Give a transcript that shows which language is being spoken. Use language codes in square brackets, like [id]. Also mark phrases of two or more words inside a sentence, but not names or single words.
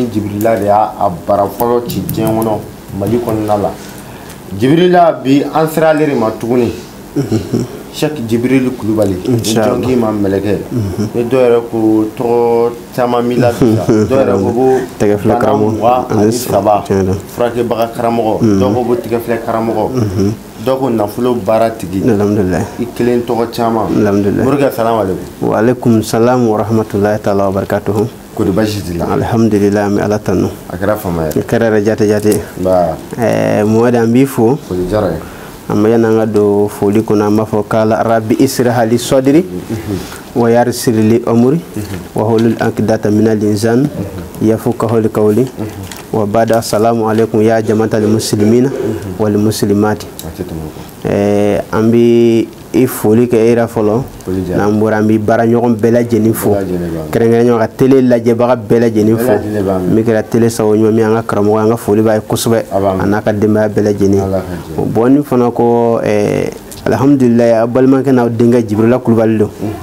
[bm] Jibrila de y'a bara fɔlɔ ci diɲɛ kɔnɔ Mali kɔnɔna la Jibrila bi an sera ale de ma tuguni Sheikh Jibril Kulubali ni jɔn ma mɛlɛkɛ ni dɔw yɛrɛ ko tɔgɔ caman mi la dɔw yɛrɛ ko tɛgɛfilɛ karamɔgɔ ani saba furakɛbaga karamɔgɔ dɔw ko tɛgɛfilɛ karamɔgɔ dɔw ko nafolo baara tigi alhamdulillah I kelen tɔgɔ caman alhamdulillah Morikɛ [ar] السلام عليكم وعليكم السلام ورحمة الله تعالى وبركاته [bm] kodi baasi t'i la alhamdulillah mi ala tanu a kɛra fama yɛrɛ kɛra yɛrɛ jate Mohamɛdi an b'i fo foli diyara ye amma yana nga do foli kuna an b'a fɔ k'ala [ar] رب اشرح لي صدري ويسر لي أمري واحلل عقدة من اللسان يفقهوا قولي وبعد السلام عليكم يا جماعة المسلمين والمسلمات [bm] an bi I foli kɛ era fɔlɔ n'an bɔra an bi baara ɲɔgɔn bɛɛ lajɛlen fo kɛrɛnkɛrɛnnen ka télé lajɛbaga bɛɛ lajɛlen fo min kɛra télé sago ɲuman min an ka karamɔgɔ an ka foli b'a ye kosɛbɛ a n'a ka denbaya bɛɛ lajɛlen bon ni fana ko alhamdulillah a balimakɛ n'aw denkɛ Jibrila Kulubali don